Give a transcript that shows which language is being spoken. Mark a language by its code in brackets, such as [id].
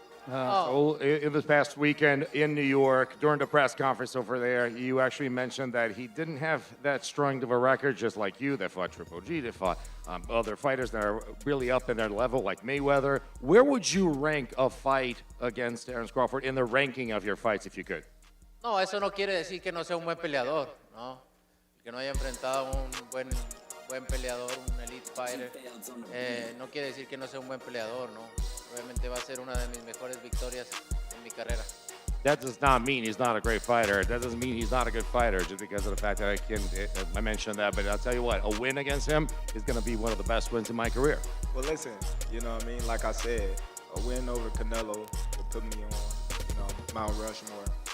[en] So in this past weekend in New York, during the press conference over there, you actually mentioned that he didn't have that strong of a record, just like you, that fought Triple G, that fought other fighters that are really up in their level, like Mayweather. Where would you rank a fight against Terence Crawford in the ranking of your fights, if you could? [es] No, eso no quiere decir que no sea un buen peleador, ¿no? Que no haya enfrentado a un buen peleador, un [en] elite fighter. [es] No quiere decir que no sea un buen peleador, ¿no? Obviamente va a ser una de mis mejores victorias en mi carrera. [en] That does not mean he's not a great fighter. That doesn't mean he's not a good fighter just because of the fact that I mentioned that. But I'll tell you what, a win against him is going to be one of the best wins in my career. Well, listen, you know what I mean? Like I said, a win over Canelo will put me on, Mount Rushmore.